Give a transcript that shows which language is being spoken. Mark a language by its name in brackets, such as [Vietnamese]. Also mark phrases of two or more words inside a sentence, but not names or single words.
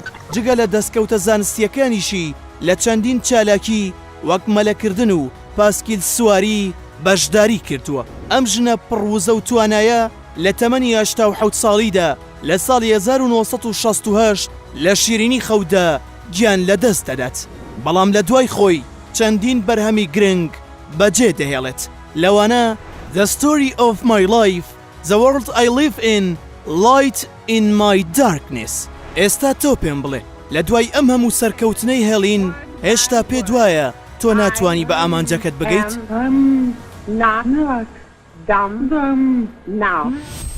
[Central Kurdish] جگە لە دەستکەوتە زانستیەکانیشی لە چەندین چالاکی وەک مەلەکردن و پاسکیل سواری بەشداری کردووە. ئەم ژنە پڕوزە و توانایە لە تەمەنی 87 ساڵیدا لە ساڵی 1968 لە شیرینی خەودا گیان لەدەست دەدات. بەڵام لە دوای خۆی چەندین بەرهەمی گرنگ بەجێ دەهێڵێت. لەوانە The Story of My Life, The World I Live In, Light in My Darkness. ئێستا تۆ پێم بڵێ لە دوای ئەم هەموو سەرکەوتنەی هێڵین هێشتا پێت وایە تۆ ناتوانی بە ئامانجەکەت بگەیت؟